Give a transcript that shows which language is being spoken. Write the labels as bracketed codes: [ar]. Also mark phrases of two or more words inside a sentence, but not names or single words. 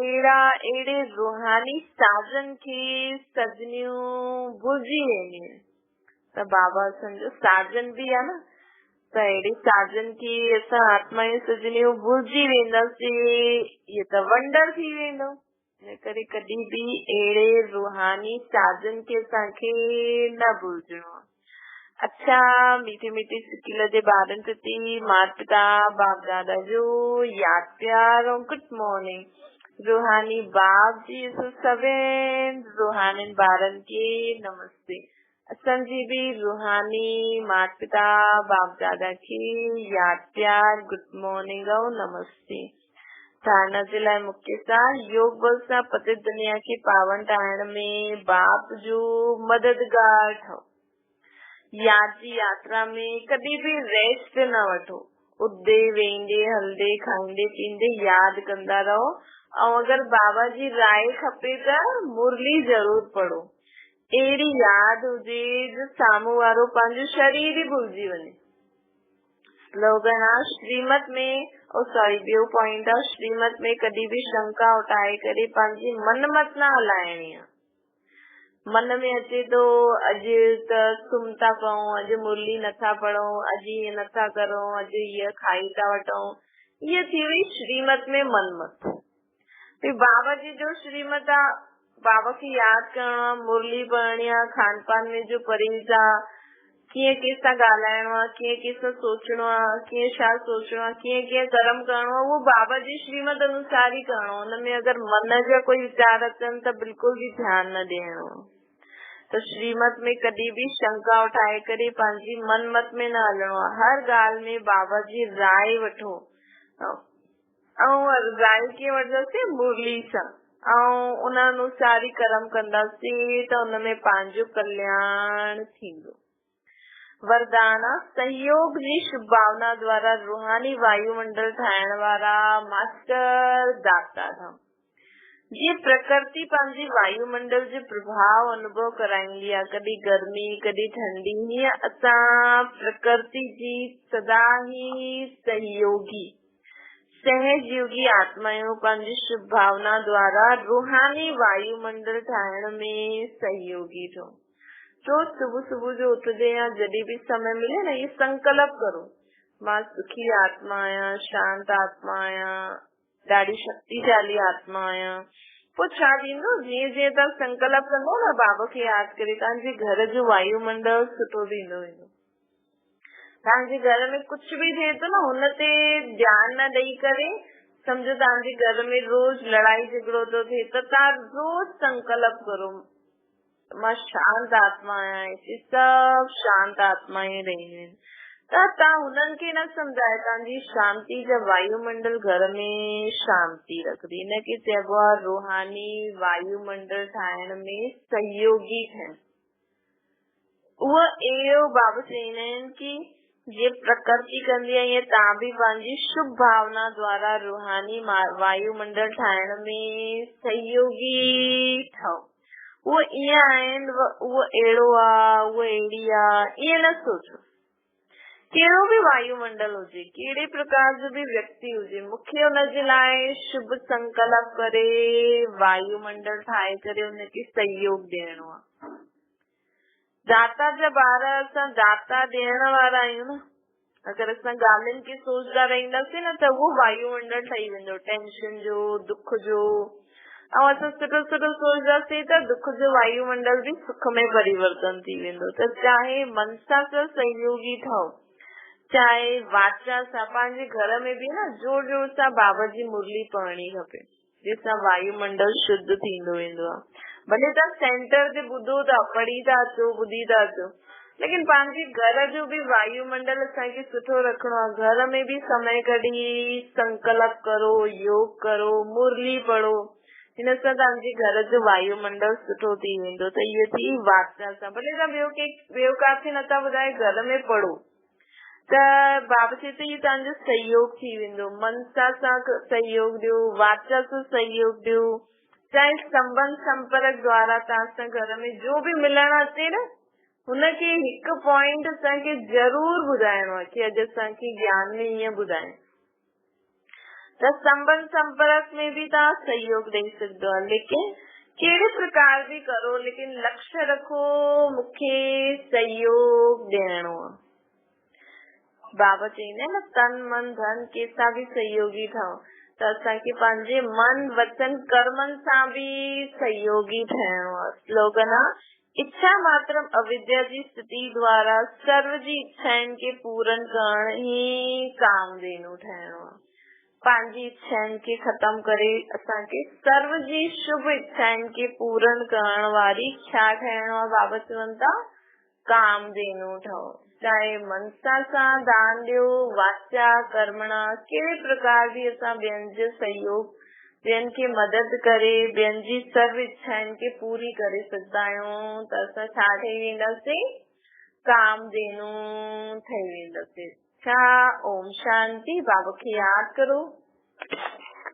[sd] अहिड़े रूहानी साजन खे सजनियूं भुलिजी वेंदियूं आहिनि त बाबा असांजो साजन बि आहे न, त अहिड़े साजन खे असां आत्मायूं सजनियूं भुलिजी वेंदासीं, इहे त वंडर थी वेंदो। इन करे कॾहिं बि अहिड़े रूहानी साजन खे असांखे न भुलिजणो आहे। अच्छा, मीठे मीठे सिकील जे ॿारनि प्रति माता पिता बाप दादा जो यादि प्यार ऐं [en] good morning. [sd] रूहानी बाप जी सभिनि रूहानी ॿारनि खे नमस्ते। असांजी बि रूहानी माता पिता बाप दादा खे यादि प्यार [en] good morning [sd] ऐं नमस्ते। धारणा जे लाइ मुख्य सार, योग बल सां पतित दुनिया खे पावन ठाहिण में बाप जो मददगार ठहो। याद जी यात्रा में कॾहिं बि रेस्ट न वठो। उदे वेंदे हलदे खाईंदे पींदे यादि कंदा रहो। ऐं अगरि बाबा जी राय खपे त मुरली जरूर पढ़ो। अहिड़ी यादि हुजे जो साम्हूं वारो पंहिंजो शरीर ई भुलिजी वञे। स्लोगन आहे श्रीमत में, ॿियो पॉइंट आहे श्रीमत में कॾहिं बि शंका उठाए करे पंहिंजी मन मत न हलाइणी आहे। मन में अचे तो अॼु त सुम्ही था पऊं, अॼु मुरली नथा पढ़ूं, अॼु ईअं नथा करूं, अॼु हीअ खाई था वठूं, इहा थी वई श्रीमत में मनमत। बाबा जी जो श्रीमत आहे, बाबा खे यादि करणो आहे, मुरली पढ़णी आहे, खान पान में जो परहेज आहे, कीअं कंहिंसां ॻाल्हाइणो आहे, कीअं कंहिंसां सोचणो आहे, कीअं छा सोचणो आहे, कीअं कीअं कर्म करणो आहे, उहो बाबा जी श्रीमत अनुसार ई करणो। हुनमें अगरि मन जा कोई वीचार अचनि त [hi] बिल्कुल भी [sd] ध्यानु न ॾियणो। तो श्रीमत में कॾहिं भी शंका उठाए करे पंहिंजी मन मत में न हलणो आहे। हर ॻाल्हि में बाबा जी राय वठो। ऐं राय कीअं वठंदासीं? मुरली सां। ऐं उन अनुसार ई कर्म कंदासीं त उनमें पंहिंजो कल्याण थींदो। वरदान सहयोग जी शुभ भावना द्वारा रूहानी वायुमंडल ठाहिण वारा मास्टर दाता था। ये प्रकृति पंहिंजी वायुमंडल जो प्रभाव अनुभव कराईंदी आहे, कॾहिं गर्मी कॾहिं ठंडी। हीअं असां प्रकृति जी सदा ही सहयोगी सहयोगी आत्मायूं पंहिंजी शुभ भावना द्वारा रूहानी वायुमंडल ठाहिण में सहयोगी ठो। रोज सुबह सुबह जो उठजे या जॾहिं भी समय मिले ना, ये संकल्प करो मां सुखी आत्मा आहियां, शांत आत्मा आहियां, ॾाढी शक्तिशाली आत्मा आहियां। पोइ छा थींदो? जीअं जीअं तव्हां संकल्प कंदो न बाबा खे यादि करे, तव्हांजे घर जो वायुमंडल सुठो थींदो वेंदो। तव्हांजे घर में [hi] कुछ भी [sd] थिए तो न, हुन ते ध्यानु न ॾेई करे सम्झो तव्हांजे घर में रोज लड़ाई झगड़ो तो थिए त तव्हां रोज संकल्प करो मां शांत आत्मा आहियां, सभु शांत आत्मा ई रहियूं आहिनि। त तव्हां हुननि खे न सम्झाए, तव्हांजी शांति जा वायुमंडल घर में शांति रखंदी। इनखे चइबो आहे रूहानी वायुमंडल ठाहिण में सहयोगी थियनि। उहो अहिड़ो बाबा चवंदा आहिनि कि ये प्रकृति कंदी आहे, ईअं तव्हां बि पंहिंजी शुभ भावना द्वारा रूहानी वायुमंडल ठाहिण में सहयोगी ठहो। वो ईअं आहिनि, उहो अहिड़ो आहे, उहो अहिड़ी आहे, ईअं न सोचो। कहिड़ो भी वायुमंडल हुजे, कहिड़े प्रकार जो भी व्यक्ति हुजे, मूंखे हुनजे लाइ शुभ संकल्प करे वायुमंडल ठाहे करे हुनखे सहयोग ॾियणो आहे। दाता जा ॿार असां दाता ॾियण वारा आहियूं न। अगरि असां ॻाल्हियुनि खे सोचदा रहंदासीं न त उहो वायुमंडल ठही वेंदो, टेंशन जो, दुख जो। ऐं असां सुठो सुठो सोचदासीं त दुख जो वायुमंडल भी सुख में परिवर्तन थी वेंदो। त चाहे मनसा सां सहयोगी ठहो, चाहे वाचा सां, पंहिंजे घर में भी न जोर जोर सां बाबा जी मुरली पढ़णी खपे, जंहिंसां वायुमंडल शुद्ध थींदो वेंदो आहे। भले तव्हां सेंटर ते ॿुधो था, पढ़ी था अचो, ॿुधी था अचो, लेकिन पंहिंजे घर जो भी वायुमंडल असांखे सुठो रखणो आहे। घर में भी समय कढी संकल्प करो, योग करो, मुरली पढ़ो, हिन सां तव्हांजे घर जो वायुमंडल सुठो थी वेंदो। त इहो थी वाचा सां। भले तव्हां ॿियो काथे नथा ॿुधाए, घर में पढ़ो त बाबा चए थो इहो तव्हांजो सहयोग थी वेंदो। मनसा सां सहयोग ॾियो, वाचा सां सहयोग ॾियो, चाहे संबंध संपर्क द्वारा तव्हां सां घर में जो भी मिलण अचे न, हुनखे हिकु पॉइंट असांखे जरूर ॿुधाइणो आहे कि अॼु असांखे ज्ञान में ईअं ॿुधाए। त संबंध संपर्क में भी तव्हां सहयोग ॾेई सघंदो आहे, लेकिन कहिड़े प्रकार भी करो, लेकिन लक्ष्य रखो मूंखे सहयोग ॾियणो आहे। बाबा चईंदा आहिनि न, तन मन धन कंहिंसां भी सहयोगी ठहो। त असांखे पंहिंजे मन वचन कर्मनि सां भी सहयोगी ठहिणो आहे। स्लोगन आहे, इच्छा मात्र अविद्या जी स्थिति द्वारा सर्व जी इच्छाउनि खे पूरन करण ही कामधेनु ठहिणो आहे। पंहिंजी इच्छाउनि खे ख़तम करे असांखे सर्व जी शुभ इच्छाउनि खे पूरन करण वारी छा ठहिणो आहे? बाबा चवनि था कामधेनु ठहो। चाहे मनसा सां दान ॾियो, वाचा कर्मणा, कहिड़े प्रकार भी असां ॿियनि जो सहयोग, ॿियनि खे मदद करे ॿियनि जी सर्व इच्छाउनि खे पूरी करे सघंदा आहियूं। त असां छा ठही वेंदासीं? कामधेनु ठही वेंदासीं। छा? ओम शांति। बाबा खे यादि करो।